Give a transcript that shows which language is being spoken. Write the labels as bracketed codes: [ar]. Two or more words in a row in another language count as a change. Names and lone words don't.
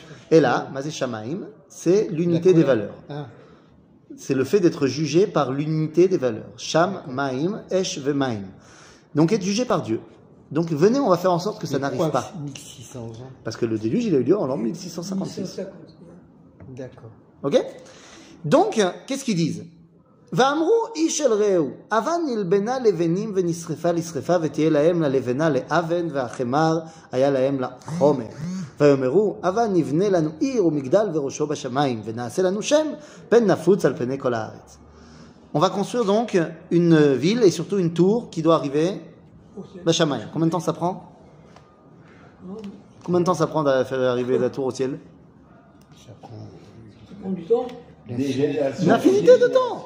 [fr] Et là, [he] מה זה שמיים, [fr] c'est l'unité des valeurs. C'est le fait d'être jugé par l'unité des valeurs. [he] שם, מים, אש, ומים. [fr] Donc être jugé par Dieu. Donc venez, on va faire en sorte que ça n'arrive pas. 1600 ans. Parce que le déluge, il a eu lieu en l'an 1656. D'accord. Ok? Donc, qu'est-ce qu'ils disent? [he] ואמרו איש אל רעהו, אבן נלבנה לבנים ונשרפה לשרפה ותהיה להם ללבנה לאבן והחמר היה להם לחומר. ויאמרו, אבן נבנה לנו עיר ומגדל וראשו בשמיים ונעשה לנו שם פן נפוץ על פני כל הארץ. [fr] On va construire donc une ville et surtout une tour qui doit arriver בשמיים. Combien de temps ça prend? Combien de temps ça prend de faire arriver la tour au ciel? Ça prend du temps. Une infinité de temps.